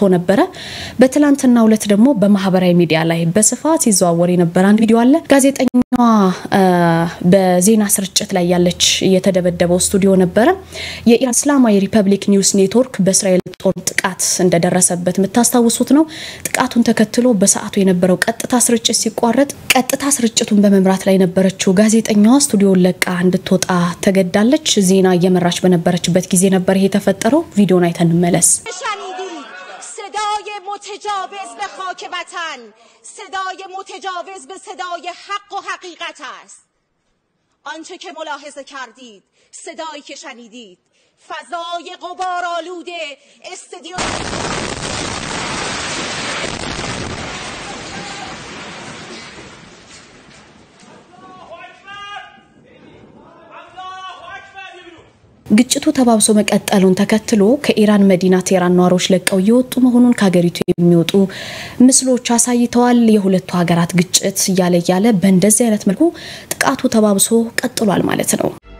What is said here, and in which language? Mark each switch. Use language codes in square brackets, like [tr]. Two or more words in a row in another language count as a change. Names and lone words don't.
[am] ነበር። በትላንትናው ዕለት ደግሞ በማህበራዊ ሚዲያ ላይ በስፋት ይዘዋወር የነበረ አንድ ቪዲዮ አለ። ጋዜጠኛዋ በዜና ስርጭት ላይ ያለች የተደበደበው ስቱዲዮ ነበር። የኢራን እስላማዊ ሪፐብሊክ ኒውስ ኔትወርክ በእስራኤል ጦር ጥቃት እንደደረሰበት የምታስታውሱት ነው። ጥቃቱን ተከትሎ በሰዓቱ የነበረው ቀጥታ ስርጭት ሲቋረጥ ቀጥታ ስርጭቱን በመምራት ላይ የነበረችው ጋዜጠኛዋ ስቱዲዮን ለቃ እንድትወጣ ተገዳለች። ዜና እየመራች በነበረችበት ጊዜ ነበር ይሄ ተፈጠረው። ቪዲዮን አይተን እንመለስ። [fa] صدای متجاوز به خاک وطن، صدای متجاوز به صدای حق و حقیقت است. آنچه که ملاحظه کردید، صدایی که شنیدید، فضای غبارآلوده استادیوم [am] ግጭቱ ተባብሶ መቀጠሉን ተከትሎ ከኢራን መዲና ቴህራን ነዋሪዎች ለቀው እየወጡ መሆኑን ከሀገሪቱ የሚወጡ ምስሎች አሳይተዋል። የሁለቱ ሀገራት ግጭት ያለ በእንደዚህ አይነት መልኩ ጥቃቱ ተባብሶ ቀጥሏል ማለት ነው።